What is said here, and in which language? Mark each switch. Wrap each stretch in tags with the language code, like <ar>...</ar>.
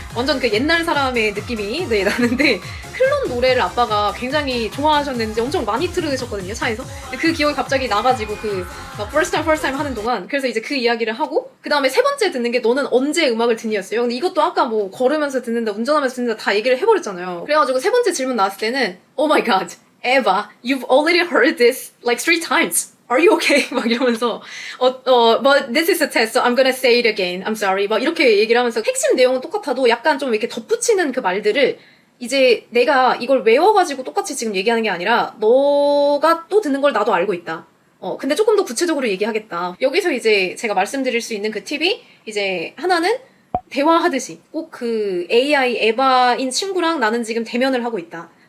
<ko>완전 그 옛날 사람의 느낌이 나는데 클론 노래를 아빠가 굉장히 좋아하셨는지 엄청 많이 들으셨거든요, 차에서. 그 기억이 갑자기 나가지고 막 first time 하는 동안 그래서 이제 그 이야기를 하고 그 다음에 세 번째 듣는 게 너는 언제 음악을 듣니였어요. 근데 이것도 아까 뭐 걸으면서 듣는다, 운전하면서 듣는다 다 얘기를 해버렸잖아요. 그래가지고 세 번째 질문 나왔을 때는</ko> <en>Oh my god, Eva, you've already heard this like 3 times. Are you okay?</en> <ko>막 이러면서</ko> <en>but this is a test, so I'm gonna say it again. I'm sorry.</en> <ko>막 이렇게 얘기를 하면서 핵심 내용은 똑같아도 약간 좀 이렇게 덧붙이는 그 말들을 이제 내가 이걸 외워가지고 똑같이 지금 얘기하는 게 아니라 너가 또 듣는 걸 나도 알고 있다. 근데 조금 더 구체적으로 얘기하겠다. 여기서 이제 제가 말씀드릴 수 있는 그 팁이 이제 하나는 대화하듯이 꼭 그 AI 에바인 친구랑 나는 지금 대면을 하고 있다.</ko>